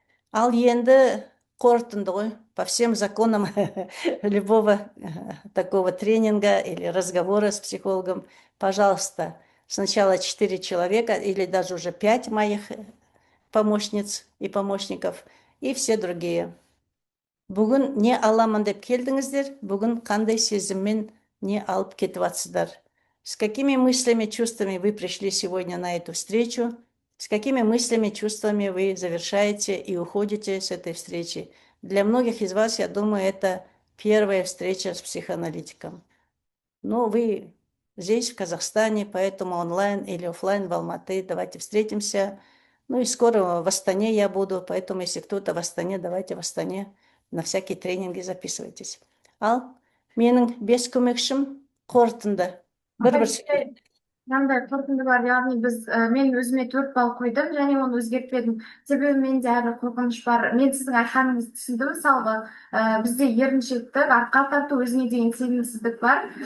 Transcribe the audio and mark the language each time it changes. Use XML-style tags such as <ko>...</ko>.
<kk>Ал енді қорытынды ғой,</kk> <ru>по всем законам любого такого тренинга или разговора с психологом, пожалуйста, сначала 4 человека или даже уже 5 моих помощниц и помощников, и все другие.</ru> <kk>Бүгін не аламын деп келдіңіздер, бүгін қандай сезіммен не алып кетіп жатсыздар.</kk> <ru>С какими мыслями, чувствами вы пришли сегодня на эту встречу? С какими мыслями, чувствами вы завершаете и уходите с этой встречи? Для многих из вас, я думаю, это первая встреча с психоаналитиком. Но вы здесь, в Казахстане, поэтому онлайн или офлайн в Алматы, давайте встретимся. Ну и скоро в Астане я буду, поэтому если кто-то в Астане, давайте в Астане на всякие тренинги записывайтесь.</ru> <kk>Ал менің 5 көмекшім қорытынды. Бір сөйлейді. Мынандай қорытынды бар, яғни мен өзіме 4 балл қойдым және оны өзгертпедім. Себебі менде әлі қорқыныш бар. Мен сіздің айтқаныңызды түсіндім. Мысалға, бізде еріншектік, артқа тарту, өзіне деген сенімсіздік бар.</kk>